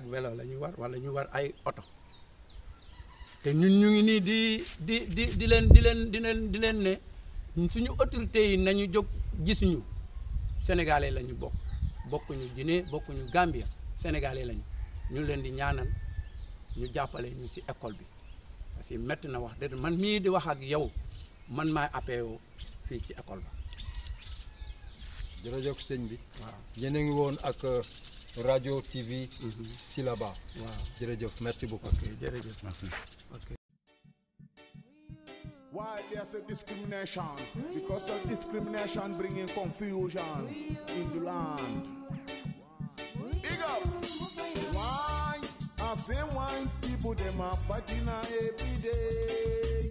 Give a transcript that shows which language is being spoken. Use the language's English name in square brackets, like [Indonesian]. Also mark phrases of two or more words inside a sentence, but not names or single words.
[Wolof] vélo la ñu war wala ñu war ay oto te ñun ñu ngi nii di leen ne suñu autorités yi nañu jóg gisuñu sénégalais la ñu bokkuñu Guinée bokkuñu Gambia sénégalais lañu ñu leen di ñaanal ñu jàppale ñu ci école bi [French] parce que [Wolof] métti na wax dëgg man mii di wax ak yow man maay APO fii ci école ba. jërëjëf sëñ bi. waaw yéen a ngi woon ak radio TV. Silaba. waaw jërëjëf [French] merci beaucoup. [Wolof] ok jërëjëf merci. ok. [English] Why there's a discrimination? Because of discrimination bringing confusion in the land. Big up. Why? I say why people them are fighting every day.